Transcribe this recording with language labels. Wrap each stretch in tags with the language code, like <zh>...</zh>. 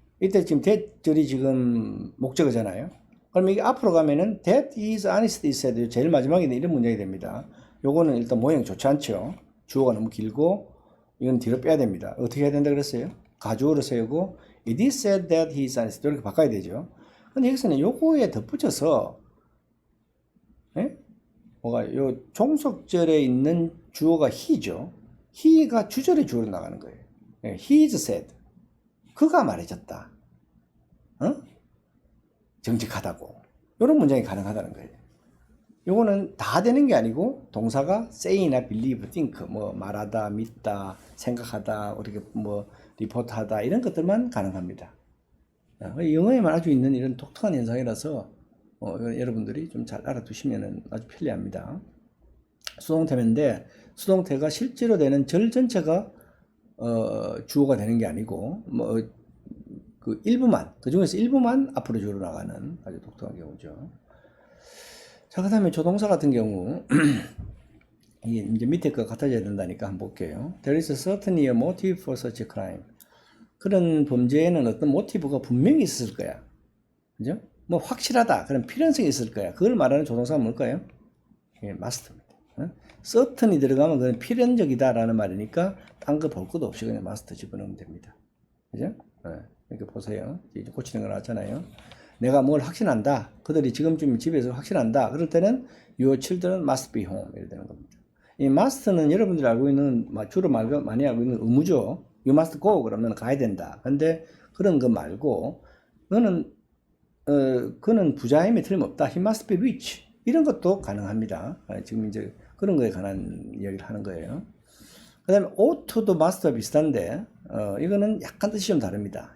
<ko>이때 지금 that절이 지금 목적어잖아요. 그럼 이게 앞으로 가면은</ko> <en>that he is honest</en> <ko>있어야 돼요. 제일 마지막에 이런 문장이 됩니다. 요거는 일단 모양이 좋지 않죠. 주어가 너무 길고 이건 뒤로 빼야 됩니다. 어떻게 해야 된다 그랬어요? 가주어를 세우고</ko> <en>it is said that he is honest</en> <ko>이렇게 바꿔야 되죠. 근데 여기서는 요거에 덧붙여서 뭐가 요 종속절에 있는 주어가 he죠. he가 주절의 주어로 나가는 거예요.</ko> <en>He is said.</en> <ko>그가 말해줬다. 정직하다고. 이런 문장이 가능하다는 거예요. 요거는 다 되는 게 아니고 동사가 say나 believe, think, 뭐 말하다, 믿다, 생각하다, 이렇게 뭐 리포트하다 이런 것들만 가능합니다. 영어에만 아주 있는 이런 독특한 현상이라서 여러분들이 좀 잘 알아두시면 아주 편리합니다. 수동태인데 수동태가 실제로 되는 절 전체가 주어가 되는 게 아니고 뭐 그 일부만 그 중에서 일부만 앞으로 주어로 나가는 아주 독특한 경우죠. 자, 그다음에 조동사 같은 경우 이게 이제 밑에 거 같아져야 된다니까 한번 볼게요.</ko> <en>There is certainly a motive for such a crime.</en> <ko>그런 범죄에는 어떤 모티브가 분명히 있을 거야. 그죠? 뭐 확실하다. 그런 필연성이 있을 거야. 그걸 말하는 조동사가 뭘까요? 예, must입니다. certainly 들어가면 그건 필연적이다라는 말이니까 딴 거 볼 것도 없이 그냥 must 집어넣으면 됩니다. 그죠? 이렇게 보세요. 이제 고치는 거 나왔잖아요. 내가 뭘 확신한다. 그들이 지금쯤 집에서 확신한다. 그럴 때는</ko> <en>your children must be home.</en> <ko>이렇게 되는 겁니다. 이 must는 여러분들이 알고 있는, 주로 많이 알고 있는 의무죠.</ko> <en>You must go.</en> <ko>그러면 가야 된다. 근데 그런 거 말고, 그는 부자임에 틀림없다.</ko> <en>He must be rich.</en> <ko>이런 것도 가능합니다. 지금 이제 그런 거에 관한 이야기를 하는 거예요. 그 다음에 ought to도 must와 비슷한데, 이거는 약간 뜻이 좀 다릅니다.</ko>